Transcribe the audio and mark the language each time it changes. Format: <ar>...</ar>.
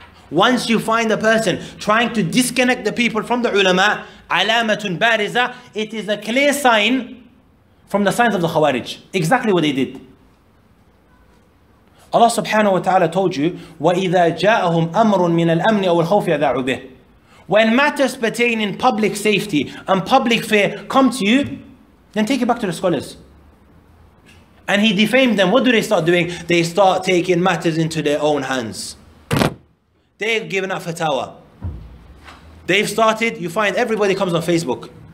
<en>Once you find a person trying to disconnect the people from the ulama,</en> <ar>alamatun bariza,</ar> <en>it is a clear sign from the signs of the Khawarij. Exactly what they did. Allah subhanahu wa ta'ala told you,</en> <ar>وَإِذَا جَاءَهُمْ أَمْرٌ مِنَ الْأَمْنِ أَوْ الْخَوْفِ يَذَعُوا بِهِ.</ar> <en>When matters pertaining public safety and public fear come to you, then take it back to the scholars. And he defamed them. What do they start doing? They start taking matters into their own hands. They've given up fatwa. They've started, you find everybody comes on Facebook.</en>